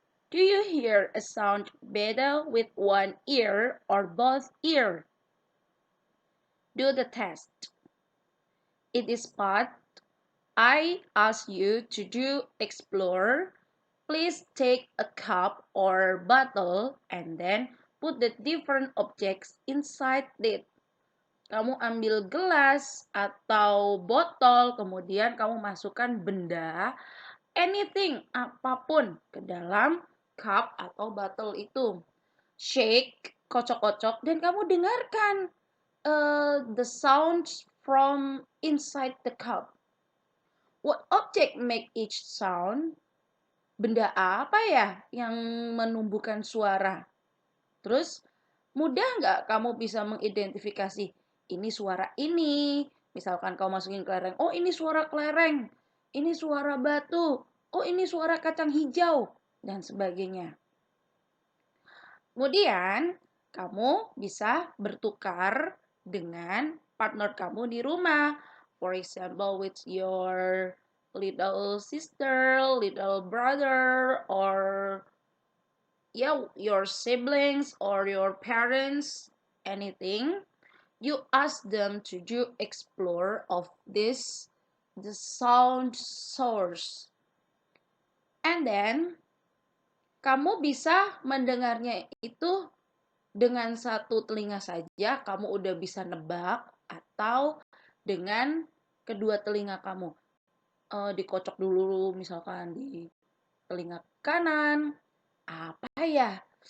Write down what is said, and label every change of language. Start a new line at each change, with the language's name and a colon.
English: Do you hear a sound better with one ear or both ears? Do the test. It is part I ask you to do explore. Please take a cup or bottle and then put the different objects inside it.
Indonesian: Kamu ambil gelas atau botol, kemudian kamu masukkan benda, anything, apapun ke dalam cup atau bottle itu.
English: Shake,
Indonesian: kocok-kocok, dan kamu dengarkan
English: the sounds from inside the cup. What object make each sound?
Indonesian: Benda apa ya yang menumbuhkan suara? Terus, mudah nggak kamu bisa mengidentifikasi ini suara ini? Misalkan kamu masukin kelereng, oh ini suara kelereng, ini suara batu, oh ini suara kacang hijau, dan sebagainya. Kemudian, kamu bisa bertukar dengan partner kamu di rumah.
English: For example, with your little sister, little brother, or your siblings or your parents, anything. You ask them to do explore of the sound source. And then,
Indonesian: kamu bisa mendengarnya itu dengan satu telinga saja, kamu udah bisa nebak, atau dengan kedua telinga kamu. Dikocok dulu misalkan di telinga kanan. Apa ya?